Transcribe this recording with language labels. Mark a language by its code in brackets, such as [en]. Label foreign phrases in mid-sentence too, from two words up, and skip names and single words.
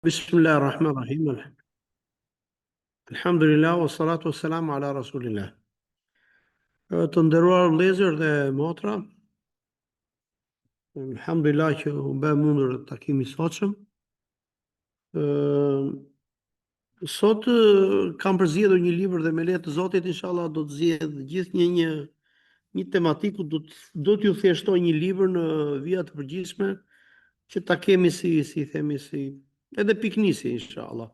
[ar] بسم الله الرحمن الرحيم. الحمد لله، والصلاة والسلام على رسول الله. [sq] Të nderuar vëllezër dhe motra, alhamdulillah që u bë mundur takimi i sotshëm. Sot kam përzgjedhur një libër dhe me lehtë të Zotit inshallah do të zgjedh gjithë një tematikë, do t'ju thjeshtoj një libër në vija të përgjithshme që ta kemi si themi edhe piknisi inshallah.